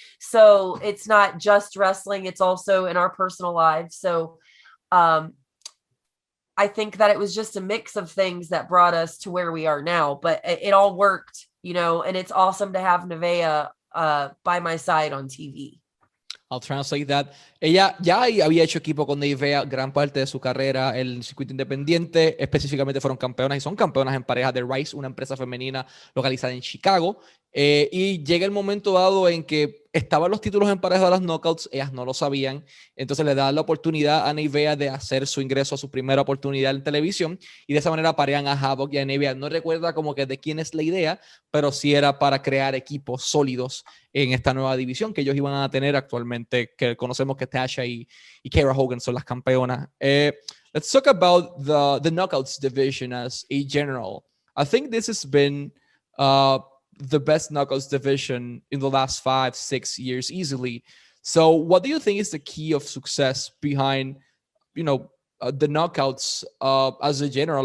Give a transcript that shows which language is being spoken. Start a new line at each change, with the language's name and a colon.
English: So it's not just wrestling, it's also in our personal lives. So I think that it was just a mix of things that brought us to where we are now, but it all worked, you know, and it's awesome to have Nevaeh by my side on TV. I'll translate that.
Spanish: Ella ya había hecho equipo con Nevaeh gran parte de su carrera en el circuito independiente. Específicamente fueron campeonas y son campeonas en pareja de Rise, una empresa femenina localizada en Chicago. Y llega el momento dado en que estaban los títulos en pareja de las Knockouts, ellas no lo sabían, entonces le dan la oportunidad a Nevaeh de hacer su ingreso a su primera oportunidad en televisión, y de esa manera parean a Havok y a Nevaeh. No recuerda como que de quién es la idea, pero sí era para crear equipos sólidos en esta nueva división que ellos iban a tener actualmente, que conocemos que Tasha y Kara Hogan son las campeonas.
English: Let's talk about the Knockouts division as a general. I think this has been the best Knockouts division in the last 5-6 years easily. So what do you think is the key of success behind, you know, the Knockouts as a general?